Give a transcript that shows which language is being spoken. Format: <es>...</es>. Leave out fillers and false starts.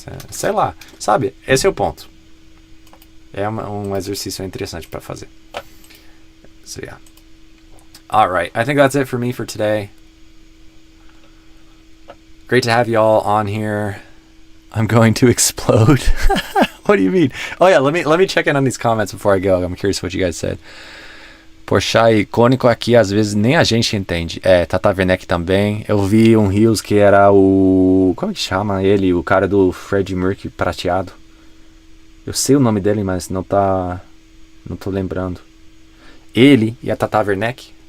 <pt>Sei lá, sabe? Esse é o ponto. É um exercício interessante para fazer.</pt> <en>So yeah. Alright, I think that's it for me for today. Great to have you all on here. I'm going to explode. What do you mean? Oh yeah, let me check in on these comments before I go. I'm curious what you guys said.</en> <pt>Poxa, icônico aqui, às vezes nem a gente entende. Tata Werneck também. Eu vi um Reels que era o... Como que chama ele? O cara do Freddie Mercury prateado. Eu sei o nome dele, mas não tô lembrando. Ele e a Tata Werneck</pt>